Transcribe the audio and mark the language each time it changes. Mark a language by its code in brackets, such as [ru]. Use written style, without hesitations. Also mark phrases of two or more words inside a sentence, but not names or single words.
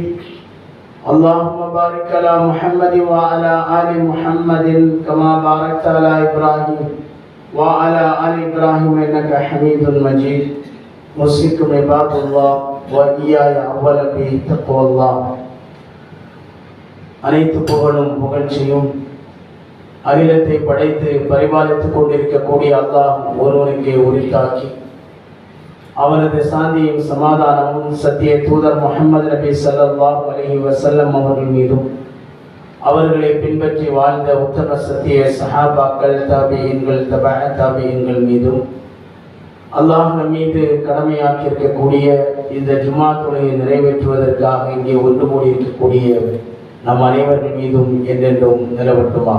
[ar] اللهم بارك على محمد وعلى آل محمد كما باركت على إبراهيم وعلى آل إبراهيم إنك حميد مجيد. أوصيكم عباد الله وإياي أولا بتقوى الله. [ta] அனைத்து புகழும் புகழ்ச்சியும் அகிலத்தை படைத்து பரிபாலித்துக் கொண்டிருக்கக்கூடிய அல்லாஹ் ஒருவனுக்கே உரித்தாக்கி அவனது சாந்தியும் சமாதானமும் சத்திய தூதர் முஹம்மது நபி [ar] صلى الله عليه وسلم [ta] அவர்கள் மீதும் அவர்களை பின்பற்றி வாழ்ந்த உத்தம சத்திய சஹாபாக்கள் தாபியீன்கள் தபஅ தாபியீன்கள் மீதும் அல்லாஹ் நம் மீது கடமையாக்கி இருக்கக்கூடிய இந்த ஜும்ஆ தொழுகையை நிறைவேற்றுவதற்காக இங்கே ஒன்று கூடி இருக்கக்கூடிய நம் அனைவர்கள் மீதும் என்றென்றும் நிலவட்டுமாக.